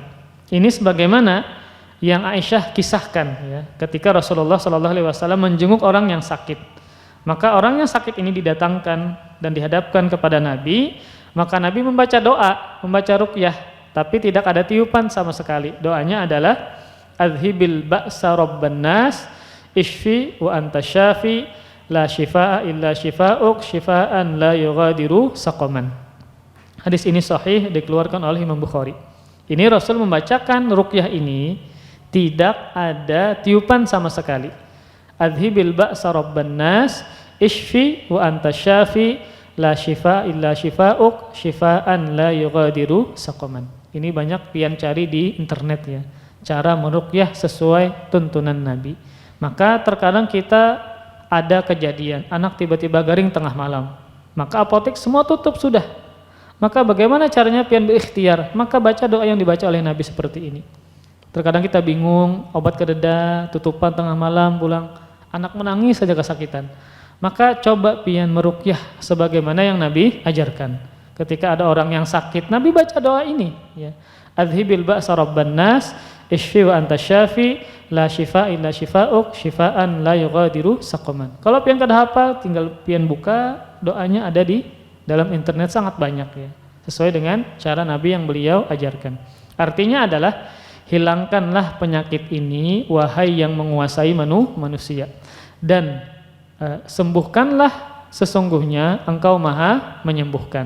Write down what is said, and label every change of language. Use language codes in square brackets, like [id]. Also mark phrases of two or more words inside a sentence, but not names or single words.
[id] Ini sebagaimana yang Aisyah kisahkan ya, ketika Rasulullah SAW menjenguk orang yang sakit. Maka orang yang sakit ini didatangkan dan dihadapkan kepada Nabi, maka Nabi membaca doa, membaca ruqyah, tapi tidak ada tiupan sama sekali. Doanya adalah [ar] أذهب البأس رب الناس اشف وأنت الشافي لا شفاء إلا شفاؤك شفاء لا يغادر سقما. [id] Hadis ini sahih, dikeluarkan oleh Imam Bukhari. Ini Rasul membacakan ruqyah ini tidak ada tiupan sama sekali. [ar] أذهب البأس رب الناس اشف وأنت الشافي لا شفاء إلا شفاؤك شفاء لا يغادر سقما. [id] Ini banyak pian cari di internet ya, cara meruqyah sesuai tuntunan Nabi. Maka terkadang kita ada kejadian anak tiba-tiba garing tengah malam, maka apotek semua tutup sudah. Maka bagaimana caranya pian berikhtiar? Maka baca doa yang dibaca oleh Nabi seperti ini. Terkadang kita bingung, obat kededa, tutupan tengah malam, pulang anak menangis saja kesakitan. Maka coba pian meruqyah sebagaimana yang Nabi ajarkan. Ketika ada orang yang sakit, Nabi baca doa ini ya. [ar] أذهب البأس رب الناس اشف وأنت الشافي لا شفاء إلا شفاؤك شفاء لا يغادر سقما. [id] Kalau pian kada hafal, tinggal pian buka, doanya ada di dalam internet sangat banyak ya. Sesuai dengan cara Nabi yang beliau ajarkan. Artinya adalah hilangkanlah penyakit ini wahai yang menguasai manusia, dan sembuhkanlah sesungguhnya engkau maha menyembuhkan.